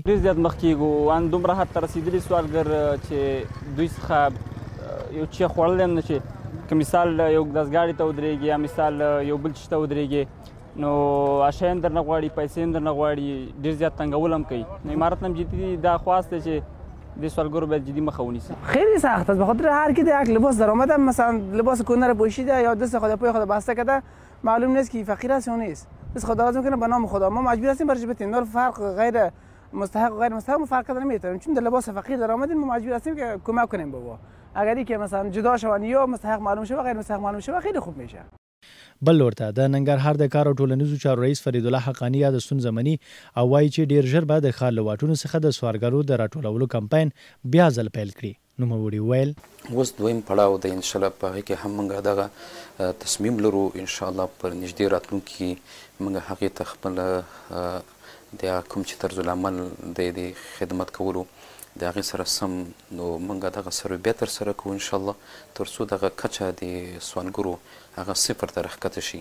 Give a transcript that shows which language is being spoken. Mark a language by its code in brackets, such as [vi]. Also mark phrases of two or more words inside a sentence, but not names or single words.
[ps] ډېر زیات مخکې ان دومره حد ته رسېدلي سوالګر چې دوی څخه یو چی خوړلی هم نه چې که مثال یو ګداسګاډي ته ودرېږي یا مثال یو بل چي ته ودرېږي نو اشیاء هم درنه غواړي، پیسې هم درنه غواړي، ډېر زیات تنګول هم کوي. نو امارت هم جدي دا خواست دی چې د سوالګرو باید جدی مخه ونیسي. [fa] خیلی سخت است، بخاطر هر کی یک لباس درآمد هم مثلا لباس کهنه رو پوشیده یا دست خود پای خود بسته کرده، معلوم نیست که فقیر است یا نیست. بس خدا لازم کنه به نام خدا ما مجبور هستیم برای بتیم فرق غیر مستحق و غیر مستحق فرق کردن نمیتونیم، چون در لباس فقیر درآمدیم ما مجبور هستیم که کمک کنیم به او. اگری که مثلا جدا شون یا مستحق معلوم شه و غیر مستحق معلوم شه خیلی خوب میشه. [ps] بل لور ته د ننګرهار د کار او ټولنیزو چارو رئیس فرید الله حقانی یاد ستونزه مني او وایي چې ډیر ژر به د ښار له واټونو څخه د سوالګرو د راټولولو کمپاین بیا ځل پیل کړي. نوموړي وویل اوس دویم پړاو د انشاءالله په هغې کې هم موږ دغه تصمیم لرو انشاءالله پر نږدې راتلونکي کې موږ هغې ته خپله د کوم چې طرزالعمل د خدمت کولو د هغې سره سم نو موږ دغه سروې بیا ترسره کوو انشاءالله تر څو دغه کچه د سوالګرو هغه صفر ته راښکته شي.